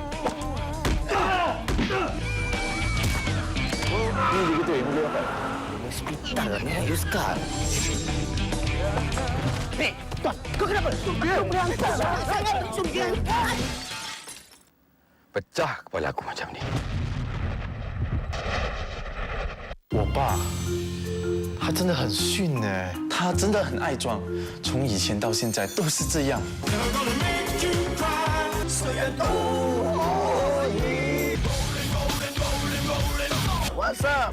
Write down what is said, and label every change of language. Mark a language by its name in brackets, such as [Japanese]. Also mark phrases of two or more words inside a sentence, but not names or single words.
[Malay] Ini begitu yang boleh dapat. Hospital ni, Yuskar. Hei, Tuan, kau kenapa? Kau berantak. Pecah kepala aku macam ni. [Chinese] 我爸，他真的很逊哎，他真的很爱装，从以前到现在都是这样。 [English] What's up？